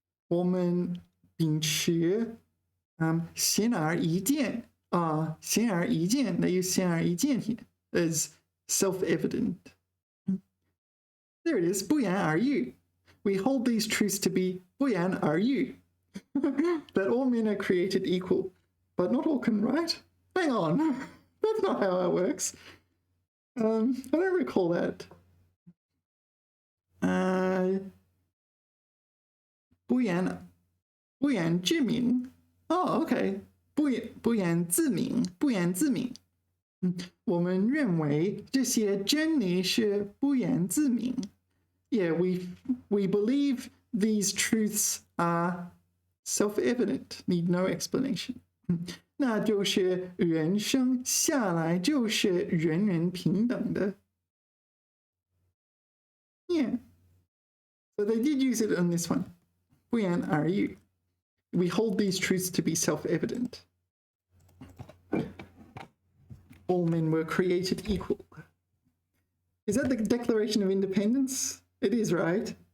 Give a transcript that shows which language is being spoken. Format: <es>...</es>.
<zh>"秉持显而易见显而易见</zh> <en>they use</en> <zh>显而易见</zh> <en>here as self-evident. There it is,</en> <zh>不言而喻.</zh> <en>We hold these truths to be 不言而喻. That all men are created equal, but not all can write. Hang on, that's not how it works. I don't recall that.</en> <zh>不言之明.</zh> <en>Oh, okay.</en> <zh>不言自明. 我们认为这些真理是不言自明.</zh> <en>Yeah, we believe these truths are self-evident, need no explanation.</en> <zh>那就是人生下来就是人人平等的.</zh> <en>Yeah. So they did use it on this one.</en> <zh>不言而喻.</zh> <en>We hold these truths to be self-evident. All men were created equal. Is that the Declaration of Independence? It is, right?</en>